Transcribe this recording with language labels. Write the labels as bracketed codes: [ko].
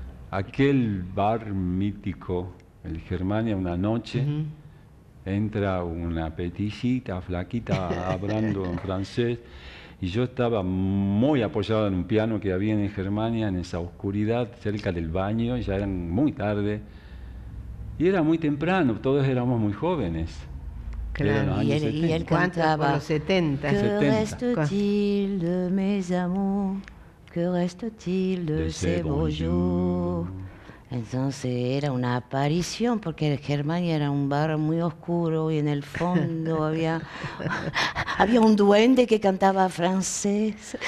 [es] Aquel bar mítico, el Germania, una noche, entra una peticita, flaquita, hablando en francés, y yo estaba muy apoyado en un piano que había en el Germania, en esa oscuridad, cerca del baño, ya eran muy tarde, y era muy temprano, todos éramos muy jóvenes. Claro, y él cantaba por los 70. [fr] Que reste-t-il de mes amours, que reste-t-il de ces beaux jours. [es] Entonces era una aparición, porque el Germania era un bar muy oscuro y en el fondo había un duende que cantaba francés.